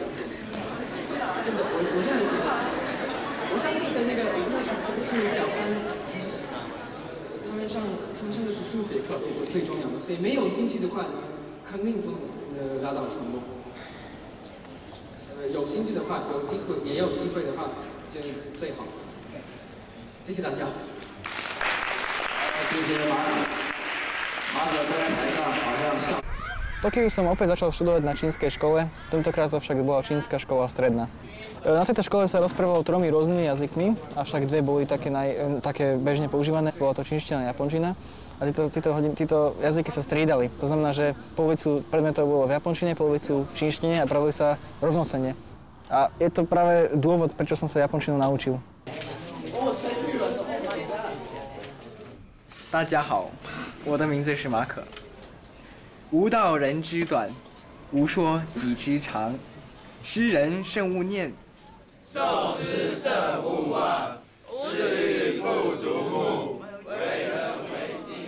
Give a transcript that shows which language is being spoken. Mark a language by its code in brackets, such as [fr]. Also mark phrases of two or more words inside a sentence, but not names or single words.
[zh] 真的，我真的觉得是这样。我上次在那时候这不是小三，他们上的是数学课，最重要的，所以没有兴趣的话，肯定不能达到成功。有兴趣的话，有机会也有机会的话，就最好。谢谢大家。 谢谢马可。马可在台上好像上。 [sk] V Tokiu som opäť začal študovať na čínskej škole, tentokrát to však bola čínska škola stredná. Na tejto škole sa rozprávalo 3 rôznymi jazykmi, avšak 2 boli také bežne používané, bola to čínština a japončina. A títo jazyky sa striedali. To znamená, že polovicu predmetov bolo v japončine, polovicu v čínštine a pravili sa rovnocenne. A je to práve dôvod, prečo som sa japončinu naučil. [zh] 大家好，我的名字是马可。吾道人之短，吾说己之长。诗人慎勿念，受诗慎勿忘。是欲不足目，为人为己。